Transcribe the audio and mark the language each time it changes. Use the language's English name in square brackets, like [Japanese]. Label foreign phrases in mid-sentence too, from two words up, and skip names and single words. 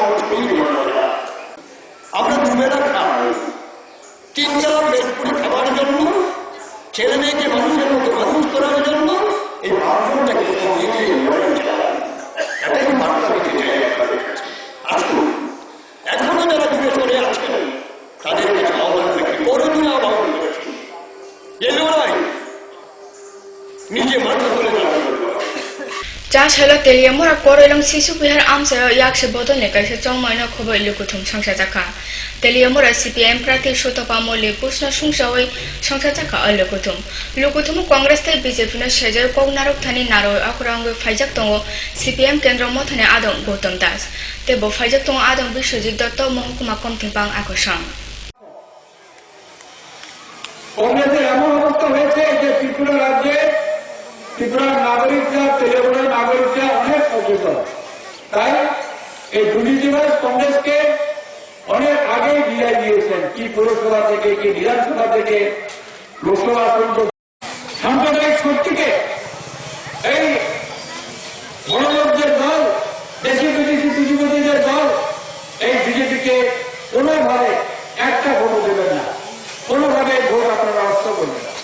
[Bangla] আমরা দুবেলা খাই, 3 বেলা পেট পুরি খাবার জন্য, ছেলে মেয়েকে মানুষের মতো মানুষ করার জন্য এই ভাবনাটাকে এটাই বার্তা দিতে চাই। আসুন এখনো যারা দূরে সরে আছেন তাদের কাছে আহ্বান রাখি, করোনা আহ্বান করেছি এ লড়াই নিজে মাথা তুলে [Kok Borok] जासहल तेलियामुरा कोरेलम शिशु बिहार आमसे याक्से बदलने कैसे चौमाइना खबर लुकुथुम संसा जाका तेलियामुरा सीपीएम प्रार्थी सुतपा मोले पुष्ण सुंसावै संसा जाका लुकुथुम कांग्रेस ते बीजेपी न सेजर कोगनारक थानी नारो अखरांग फाइजाक दंगो सीपीएम केंद्र मथने आदम गौतम दास तेबो फाइजाक दंगो आदम विश्वजित दत्त महकुमा कमथिंपां आकर्षण [Bangla] কংগ্রেসের এমন অবস্থা হয়েছে যে ত্রিপুরা রাজ্যে ত্রিপুরার নাগরিকরা তেলেঙ্গানার নাগরিকরা অনেক সচেতন, তাই এই দুর্নীতিবাজ কংগ্রেসকে অনেক আগেই বিদায় দিয়েছেন, কি পৌরসভা থেকে কি বিধানসভা থেকে লোকসভা পর্যন্ত সাম্প্রদায়িক শক্তিকে এই গণলোকদের দল, দেশি বিদেশি পুঁজিপতিদের দল এই বিজেপিকে কোনোভাবে একটা ভোট দেবেন না, কোনোভাবে ভোট আপনারা অস্ত করবেন না।